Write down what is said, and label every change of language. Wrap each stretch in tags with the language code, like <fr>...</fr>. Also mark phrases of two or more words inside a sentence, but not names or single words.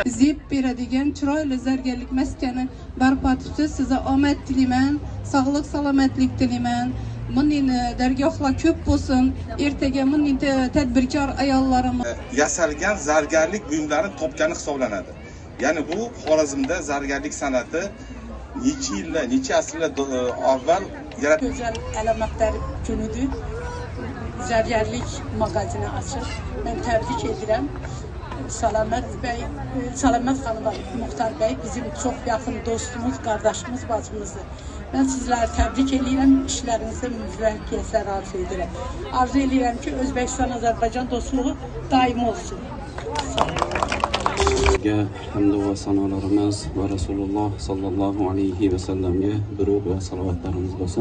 <uz>zeb beradigan chiroyli zargarlik maskani barpo etishda sizga omad tilayman, sog'lik salomatlik tilayman. Bunday dargohlar ko'p bo'lsin. Ertaga bunday tadbirkor ayollarimiz yasalgan zargarlik buyumlarini topgani hisoblanadi. Ya'ni bu Xorazmda zargarlik san'ati necha yillar, necha asrlar avval yaratilgan</uz> <tr>Güzel alametler günüdür.</tr> <uz>Zargarlik magazini</uz> <tr>açıp ben tebrik ederim. Salamet Bey, Salamet Hanım var, Muhtar Bey bizim çok yakın dostumuz, kardeşimiz, bacımızdır. Ben sizleri tebrik ederim, işlerinizde müvaffakiyetler arzu ederim. Arzu ederim ki Özbekistan-Azerbaycan dostluğu daim olsun. Sağ olun.</tr> <uz>Hamd va sanolarimiz va Rasululloh</uz> <ar>صلى الله عليه وسلم</ar> <uz>durud va salovatlarimiz bo'lsin.</uz>